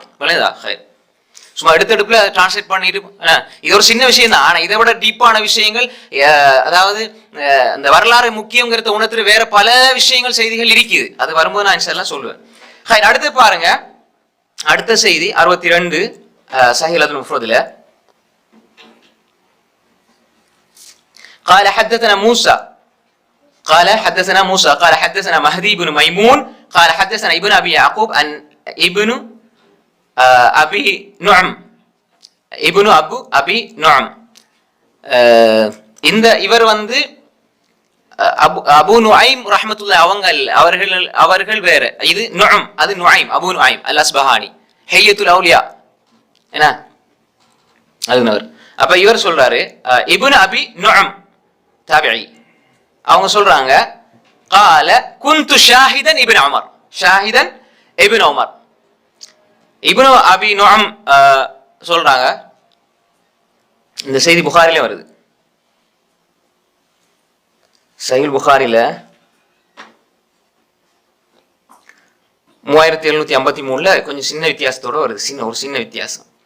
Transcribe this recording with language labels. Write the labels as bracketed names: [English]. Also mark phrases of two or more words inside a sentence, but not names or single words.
[Tamil] விளையாதா சும்மா எடுத்தெடுப்புல டிரான்ஸ்லேட் பண்ணிட்டு இது ஒரு சின்ன விஷயம் தான். ஆனா இதை விட டீப்பான விஷயங்கள், அதாவது இந்த வரலாறு முக்கியங்கிறத உணர்த்துற வேற பல விஷயங்கள், செய்திகள் இருக்குது. அது வரும்போது நான் எல்லாம் சொல்லுவேன். அடுத்து பாருங்க, அடுத்த செய்தி 62 சஹீஹ் அல்-முஃப்ரத்ல [Arabic] قال حدثنا موسى قال حدثنا مهدي بن ميمون قال حدثنا ابن ابي يعقوب ان ابن ابي نعم [Tamil] இந்த இவர் வந்து அபு நுஐம் ரஹ்மத்துல்லாஹி அவர்கள் வேற, இது நுஐம், அது நுஐம், அபு நுஐம் அல் அஸ்பஹானி ஹில்யத்துல் அவுலியா என்ன அதுனவர். அப்ப இவர் சொல்றாரு இப்னு அபி நுஐம் தாபிஈ, அவங்க சொல்றாங்க [Arabic] قال كنت شاهدا ابن عمر [Tamil] இப்னு அபி நுஐம் சொல்றாங்க. இந்த செய்தி புகாரிலே வருது, சஹீஹ் புகாரில 3753ல கொஞ்சம் சின்ன வித்தியாசத்தோட வருது, சின்ன வித்தியாசம்.